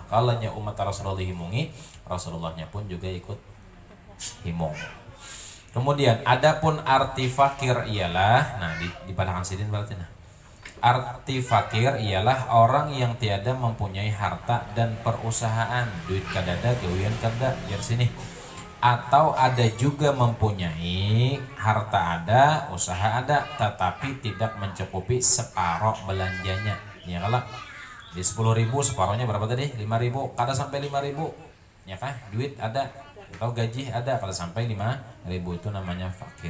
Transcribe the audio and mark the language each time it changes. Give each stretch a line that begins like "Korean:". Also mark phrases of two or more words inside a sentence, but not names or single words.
Indonesian: Kalau umat Rasulullah dihimungi, Rasulullahnya pun juga ikut himung. Kemudian adapun arti fakir ialah, nah di padang sidin berarti arti fakir ialah orang yang tiada mempunyai harta dan perusahaan,
Banjar: duit kadada gawian kada jar sini.
Indonesian: Atau ada juga mempunyai harta ada, usaha ada, tetapi tidak mencukupi separuh belanjanya. Ya kalau di 10.000 separuhnya berapa tadi? 5.000, kada sampai 5.000. Ya kah? Duit ada atau gaji ada, kalau sampai 5.000 itu namanya fakir.